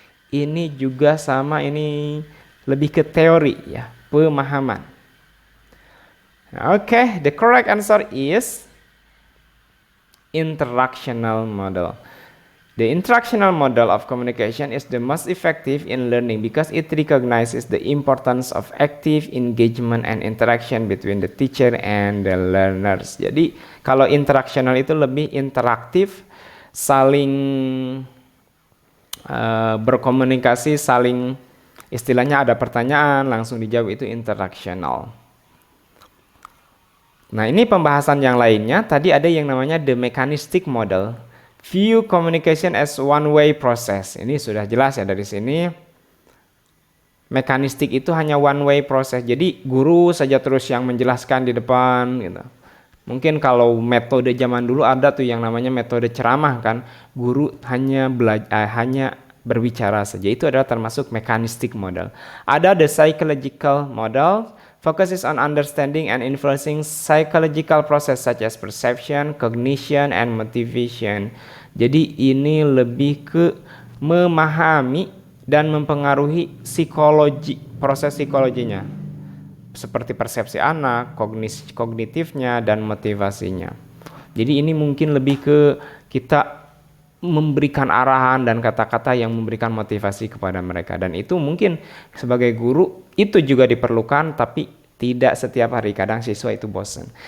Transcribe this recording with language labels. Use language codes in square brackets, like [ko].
[id] Ini juga sama, ini lebih ke teori ya, pemahaman. [en] Okay, the correct answer is interactional model. The interactional model of communication is the most effective in learning because it recognizes the importance of active engagement and interaction between the teacher and the learners. [id] Jadi kalau interactional itu lebih interaktif, saling berkomunikasi, saling istilahnya ada pertanyaan langsung dijawab, itu interactional. Nah, ini pembahasan yang lainnya. Tadi ada yang namanya the mechanistic model. [en] View communication as one-way process. [id] Ini sudah jelas ya dari sini. Mekanistik itu hanya one-way process. Jadi guru saja terus yang menjelaskan di depan gitu. Mungkin kalau metode zaman dulu ada tuh yang namanya metode ceramah kan. Guru hanya berbicara saja. Itu adalah termasuk mechanistic model. Ada the psychological model. [en] Focuses on understanding and influencing psychological process such as perception, cognition, and motivation. [id] Jadi ini lebih ke memahami dan mempengaruhi psikologi, proses psikologinya. Seperti persepsi anak, kognitifnya, dan motivasinya. Jadi ini mungkin lebih ke kita memberikan arahan dan kata-kata yang memberikan motivasi kepada mereka, dan itu mungkin sebagai guru itu juga diperlukan, tapi tidak setiap hari, kadang siswa itu bosan.